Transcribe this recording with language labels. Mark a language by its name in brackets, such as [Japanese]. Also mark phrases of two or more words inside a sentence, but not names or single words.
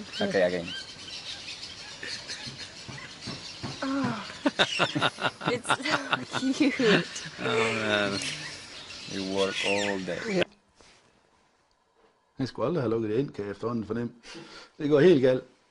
[English] Okay, again. Oh, it's so cute. Oh man, you work all day. [Danish] Jeg skulle aldrig have lukket det ind, kan jeg efterhånden fornemme. Det går helt galt.